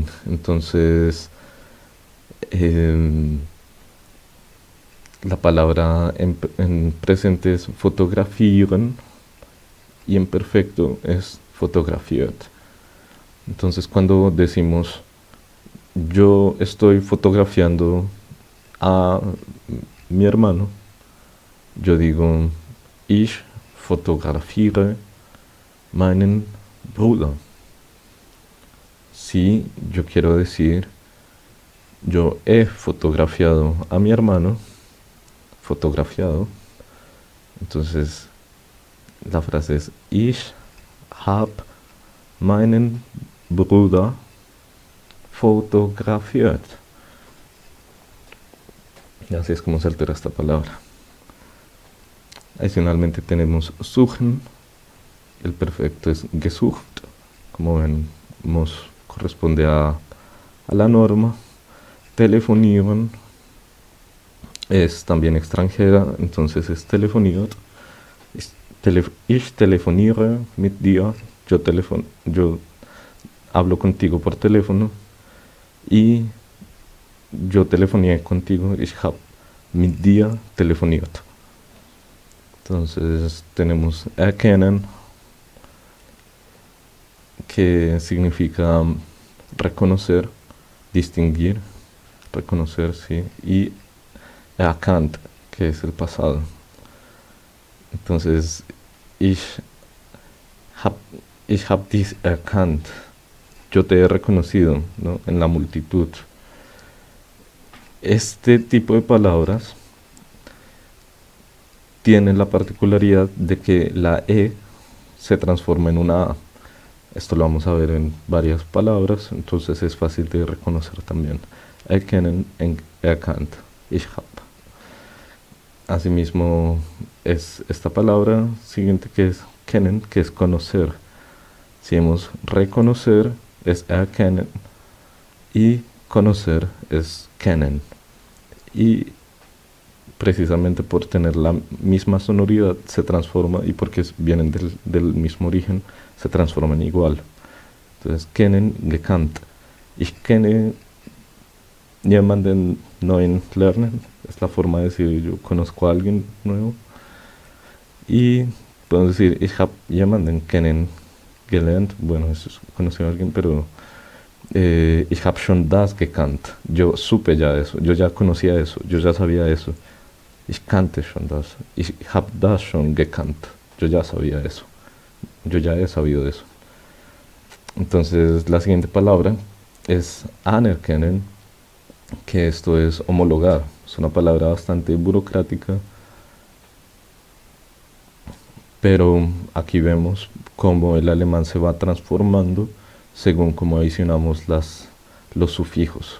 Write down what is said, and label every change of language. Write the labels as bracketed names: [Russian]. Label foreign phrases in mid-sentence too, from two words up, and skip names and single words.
[Spanish] Entonces, em, la palabra en presente es fotografieren y en perfecto es fotografiert. Entonces, cuando decimos yo estoy fotografiando a mi hermano, yo digo [German] ich fotografiere meinen Bruder. [Spanish] Si yo quiero decir yo he fotografiado a mi hermano, fotografiado, entonces la frase es [German] ich hab meinen Bruder fotografiert. [Spanish] Y así es como se altera esta palabra. Adicionalmente tenemos suchen, el perfecto es gesucht, como vemos corresponde a la norma. Telefonieren es también extranjera, entonces es telefoniert. [German] Ich telefoniere mit dir, [Spanish] yo hablo contigo por teléfono y yo telefoné contigo, [German] ich hab mit dir telefoniert. [Spanish] Entonces tenemos erkennen, que significa reconocer, distinguir, reconocer, sí, y erkannt, que es el pasado. Entonces, [German] ich hab, ich hab dich erkannt, [Spanish] yo te he reconocido, ¿no? En la multitud. Este tipo de palabras tienen la particularidad de que la E se transforma en una A. Esto lo vamos a ver en varias palabras, entonces es fácil de reconocer también. [German] Erkennen, erkannt, ich hab. [Spanish] Asimismo es esta palabra siguiente que es kennen, que es conocer. Si hemos reconocer es erkennen y conocer es kennen. Y precisamente por tener la misma sonoridad se transforma y porque vienen del mismo origen se transforman igual. Entonces, [German] kennen, gekannt. Ich kenne jemanden neuen lernen. [Spanish] Es la forma de decir yo conozco a alguien nuevo. Y podemos decir [German] ich hab jemanden kennen gelernt. [Spanish] Bueno, eso es conocer a alguien, pero [German] ich hab schon das gekannt. [Spanish] Yo supe ya eso, yo ya conocía eso, yo ya sabía eso. [German] Ich kannte schon das. Ich hab das schon gekannt. [Spanish] Yo ya sabía eso. Yo ya he sabido eso. Entonces, la siguiente palabra es anerkennen, que esto es homologar. Es una palabra bastante burocrática, pero aquí vemos cómo el alemán se va transformando según cómo adicionamos los sufijos.